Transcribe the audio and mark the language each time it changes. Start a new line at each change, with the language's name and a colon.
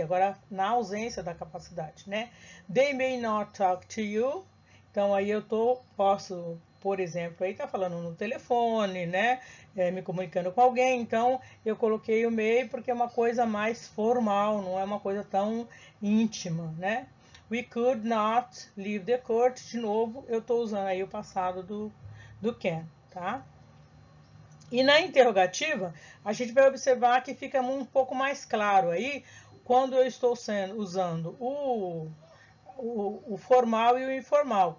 Portuguese: Agora, na ausência da capacidade, né?
English: They may not talk to you.
Portuguese: Então, aí eu posso, por exemplo, aí tá falando no telefone, né? Me comunicando com alguém. Então, eu coloquei o may porque é uma coisa mais formal, não é uma coisa tão íntima, né?
English: We could not leave the court.
Portuguese: De novo, eu estou usando aí o passado do can, tá? E na interrogativa, a gente vai observar que fica um pouco mais claro aí quando eu estou usando o formal e o informal.